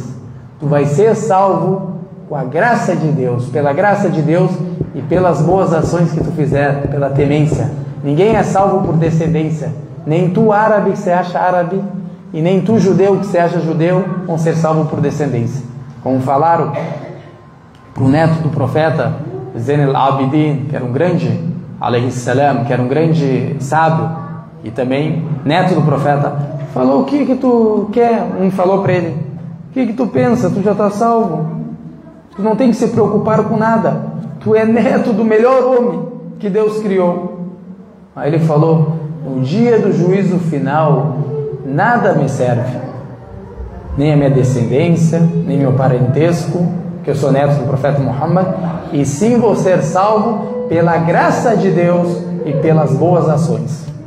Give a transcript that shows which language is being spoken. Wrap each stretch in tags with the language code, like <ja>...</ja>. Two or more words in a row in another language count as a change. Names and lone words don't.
<pt>Tu vai ser salvo com a graça de Deus, pela graça de Deus e pelas boas ações que tu fizer, pela temência. Ninguém é salvo por descendência. Nem tu, árabe, que se acha árabe, e nem tu, judeu, que se acha judeu, vão ser salvos por descendência. Como falaram para o neto do profeta Zain al-Abidin, que era um grande,</pt> <ar>عليه السلام,</ar> <pt>que era um grande sábio, e também neto do profeta, falou: o que tu quer? Um falou para ele: o que tu pensa? Tu já está salvo, tu não tem que se preocupar com nada, tu é neto do melhor homem que Deus criou. Aí ele falou: no dia do juízo final nada me serve, nem a minha descendência, nem meu parentesco, que eu sou neto do profeta Muhammad, e sim vou ser salvo pela graça de Deus e pelas boas ações.</pt>